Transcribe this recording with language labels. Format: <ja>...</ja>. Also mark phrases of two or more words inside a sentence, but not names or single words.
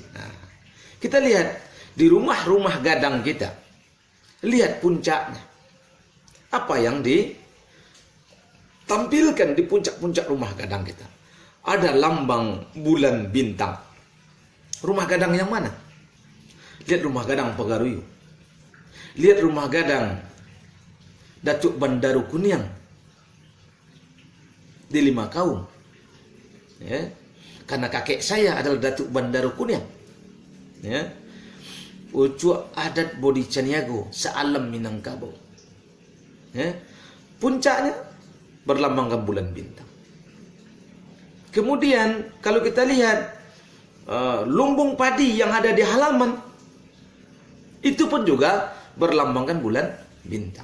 <id>Nah, kita lihat di rumah-rumah gadang kita. Lihat puncaknya. Apa yang ditampilkan di puncak-puncak rumah gadang kita? Ada lambang bulan bintang. Rumah gadang yang mana? Lihat rumah gadang Pagaruyu. Lihat rumah gadang Datuk Bandaru Kuniang di Lima Kaum. Ya. Karena kakek saya adalah Datuk Bandaru Kuniang. Ya. Ucu adat Bodi Caniago sealam Minangkabau. Ya. Puncaknya berlambangkan bulan bintang. Kemudian kalau kita lihat lumbung padi yang ada di halaman itu pun juga berlambangkan bulan bintang.</id>